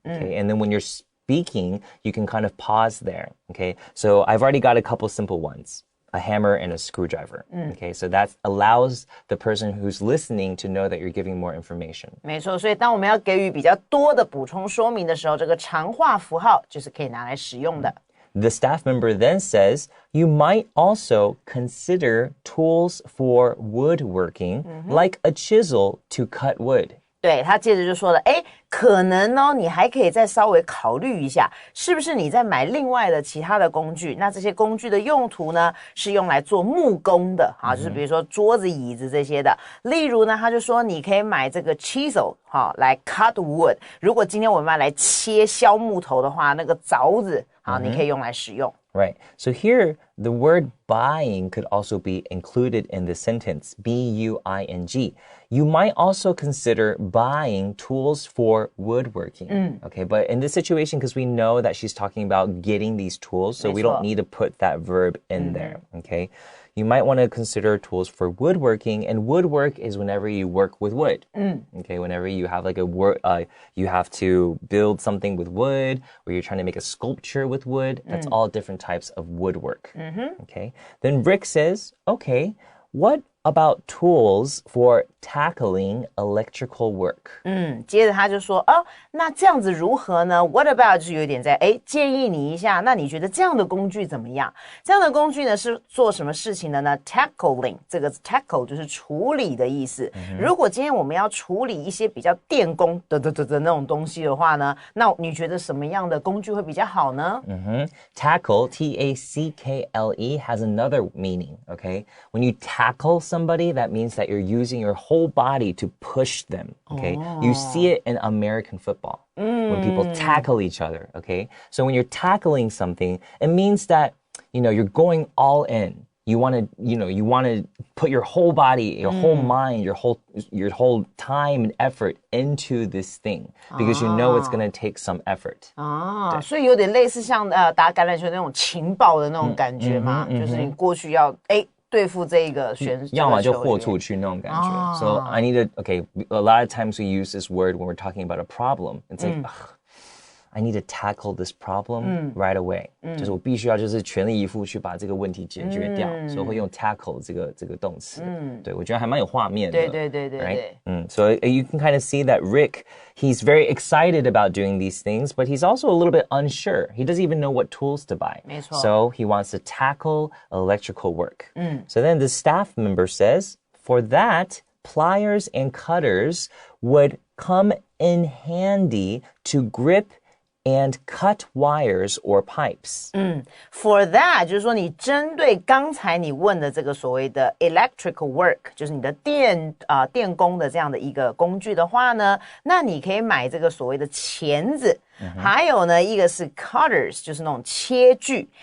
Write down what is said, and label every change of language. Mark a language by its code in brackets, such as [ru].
[en] Okay, and then when you're speaking, you can kind of pause there. Okay, so I've already got a couple simple ones. a hammer and a screwdriver. Okay, so that allows the person who's listening to know that you're giving more information. [zh] 没错，所以当我们要给予比较多的补充说明的时候，这个长话符号就是可以拿来使用的。 [en] The staff member then says, you might also consider tools for woodworking, like a chisel to cut wood. [zh] 对，他接着就说了，可能哦，你还可以再稍微考虑一下，是不是你在买另外的其他的工具？那这些工具的用途呢，是用来做木工的，就是比如说桌子、椅子这些的。例如呢，他就说你可以买这个 chisel，来 [en] cut wood。 [zh] 如果今天我们要来削木头的话，那个凿子，你可以用来使用。 [en] Right. So here, the word buying could also be included in the sentence, B-U-I-N-G. You might also consider buying tools for woodworking. Okay, but in this situation, because we know that she's talking about getting these tools, so we don't need to put that verb in there. Okay. You might want to consider tools for woodworking, and woodwork is whenever you work with wood. Okay, whenever you have like you have to build something with wood, or you're trying to make a sculpture with wood. That's all different types of woodwork. Okay, then Rick says, okay, what about tools for tackling electrical work? [zh] 接着他就说，那这样子如何呢？ [en] What about [zh] 就是有点在建议你一下，那你觉得这样的工具怎么样？这样的工具呢是做什么事情的呢？Tackling 这个 tackle 就是处理的意思。如果今天我们要处理一些比较电工的那种东西的话呢，那你觉得什么样的工具会比较好呢 [en] Tackle, T-A-C-K-L-E, has another meaning, okay? When you tackle somebody, that means that you're using your whole body to push them, okay? You see it in American football when people tackle each other, okay? So when you're tackling something, it means that, you're going all in. You want to put your whole body, your whole mind, your whole time and effort into this thing because you know it's going to take some effort. [zh] 所以有点类似像打橄榄球那种情报的那种感觉吗？就是你过去要对付这个选手，要么就豁出去那种感觉。 [en] So I need to, okay, a lot of times we use this word when we're talking about a problem. It's like, I need to tackle this problem right away. [zh] 就是我必须要就是全力以赴去把这个问题解决掉，所以会用 tackle 这个动词。对，我觉得还蛮有画面的。对。 [en] Right? So you can kind of see that Rick, he's very excited about doing these things, but he's also a little bit unsure. He doesn't even know what tools to buy. [zh] 没错。 [en] So he wants to tackle electrical work. So then the staff member says, for that, pliers and cutters would come in handy to grip and cut wires or pipes. For that [zh] 就是说你针对刚才你问的这个所谓的 [en] electrical work [zh] 就是你的电工的这样的一个工具的话呢，那你可以买这个所谓的钳子，还有呢一个是 cutters 就是那种切锯。